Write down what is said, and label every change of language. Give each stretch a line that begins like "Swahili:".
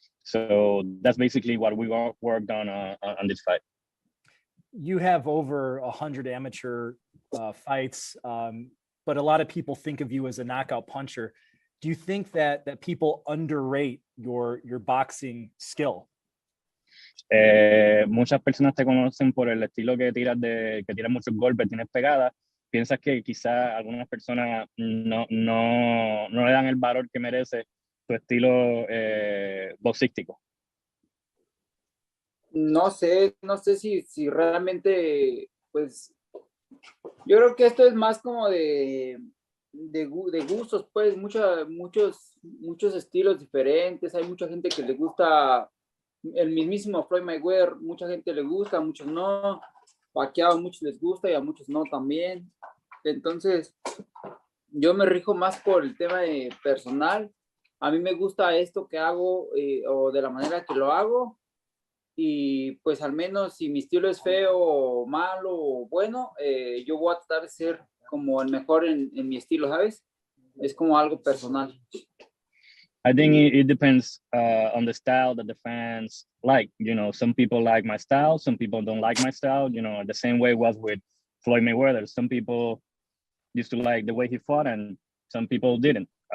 English: So that's basically what we worked on this fight. You have over 100 amateur fights, but a lot of people think of you as a knockout puncher. Do you think that people underrate your boxing skill?
Spanish: Muchas personas te conocen por el estilo que tiras que tiras muchos golpes, tienes pegadas. ¿Piensas que quizás algunas personas no le dan el valor que merece tu estilo boxístico? No sé si realmente, pues, yo creo que esto es más como de gustos, pues, muchos estilos diferentes. Hay mucha gente que le gusta el mismísimo Floyd Mayweather, mucha gente le gusta, a muchos no. Pacquiao a muchos les gusta y a muchos no también. Entonces, yo me rijo más por el tema personal. A mí me gusta esto que hago o de la manera que lo hago. Y pues al menos si mi estilo es feo o malo o bueno, yo voy a tratar de ser como el mejor en mi estilo, ¿sabes? Es como algo personal.
English: I think it depends on the style that the fans like. You know, some people like my style, some people don't like my style. You know, the same way it was with Floyd Mayweather. Some people used to like the way he fought, and some people didn't.